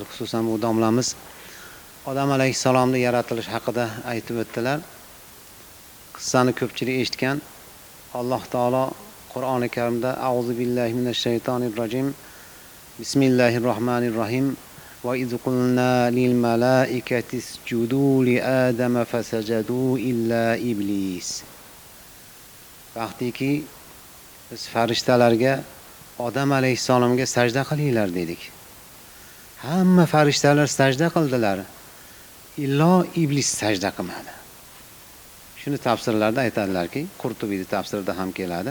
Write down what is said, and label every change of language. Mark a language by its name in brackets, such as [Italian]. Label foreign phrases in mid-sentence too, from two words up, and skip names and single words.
[Uzbek] Xususan bu domlamiz Odam alayhissalomning yaratilish haqida aytib o'tdilar. Qissani ko'pchilik eshitgan. Alloh taolo Qur'oni Karimda [Arabic] أعوذ بالله من الشيطان الرجيم. بسم الله الرحمن الرحيم. وإذ قلنا للملائكة اسجدوا لآدم فسجدوا إلا إبليس. [Uzbek] Vaqtiki biz farishtalarga Odam alayhissalomga sajda qilinglar dedik. Hamma farishtalar sajda qildilar. Illo iblis sajda qilmadi. Shuni tafsirlarda aytadilarki, Qurtubiyning tafsirida ham keladi.